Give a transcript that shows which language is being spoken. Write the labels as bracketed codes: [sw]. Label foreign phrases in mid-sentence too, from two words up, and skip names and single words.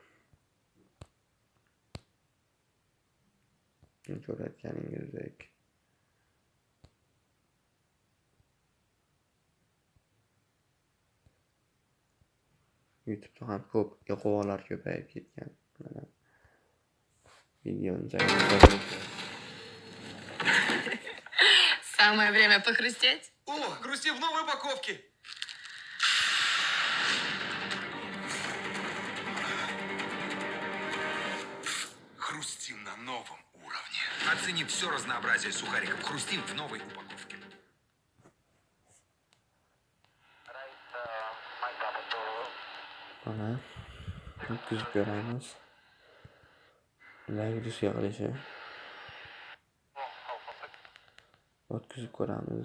[uz] Ko'rayotganingizdek. YouTube'da ham ko'p iqvolar ko'payib ketgan. Mana videoni [ru] Самое время похрустеть. О, хрусти в новой упаковке. Хрустим на новом уровне. Оцени все разнообразие сухариков. Хрустим в новой упаковке. [uz] Mana o'tkazib ko'ramiz. Zagruz yig'ilishi. O'tkazib ko'ramiz.